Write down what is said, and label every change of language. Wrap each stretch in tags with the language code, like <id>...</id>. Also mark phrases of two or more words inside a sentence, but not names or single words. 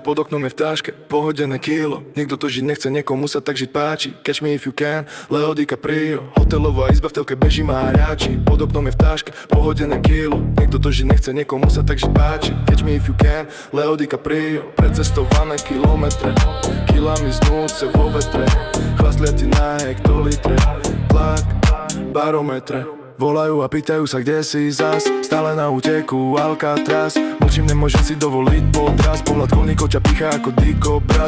<sk>Pod oknom je v táške pohodené kilo. Niekto to žiť nechce, niekomu sa tak žiť páči.</sk> <en>Catch me if you can, Leo DiCaprio.</en> <sk>Hotelová izba v telke beží, má hriači. Pod oknom je v táške pohodené kilo. Niekto to žiť nechce, niekomu sa tak žiť páči.</sk> <en>Catch me if you can, Leo DiCaprio.</en> <sk>Precestované kilometre, kilami znúce vo vetre. Chlastlia ti na hektolitre, tlak, barometre. Volajú a pýtajú sa, kde si zas. Stále na úteku Alcatraz. Mlčím, nemôžem si dovoliť podraz. Pohľad kolníkov ťa pichá ako dikobraz.</sk>